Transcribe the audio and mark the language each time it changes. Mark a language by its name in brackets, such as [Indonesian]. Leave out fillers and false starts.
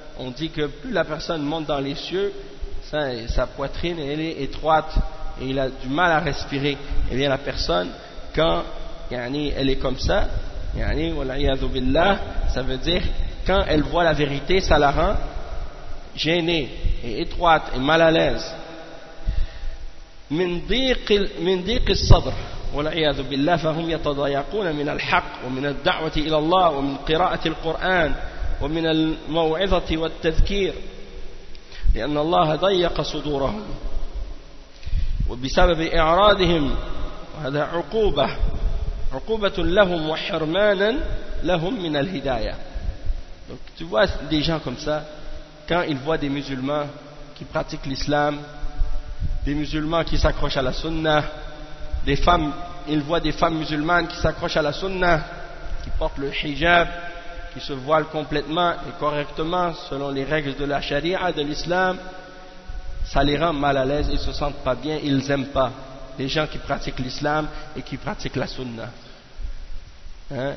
[French] On dit que plus la personne monte dans les cieux, sa poitrine elle est étroite et il a du mal à respirer. Et bien la personne, quand yani, elle est comme ça, yani, walayadu billah, ça veut dire quand elle voit la vérité, ça la rend gênée et étroite et mal à l'aise. [Arabic] من ضيق الصدر والعياذ بالله فهم يتضايقون من الحق ومن الدعوة إلى الله ومن قراءة القرآن ومن الموعظة والتذكير لأن الله ضيق صدورهم وبسبب إعراضهم هذا عقوبة عقوبة لهم وحرمانا لهم من الهداية. [French] Donc tu vois des gens comme ça, quand ils voient des musulmans qui pratiquent l'islam, des musulmans qui s'accrochent à la sunna, des femmes, ils voient des femmes musulmanes qui s'accrochent à la sunna, qui portent le hijab, qui se voilent complètement et correctement selon les règles de la charia, de l'islam, ça les rend mal à l'aise, ils se sentent pas bien, ils aiment pas les gens qui pratiquent l'islam et qui pratiquent la sunna, hein?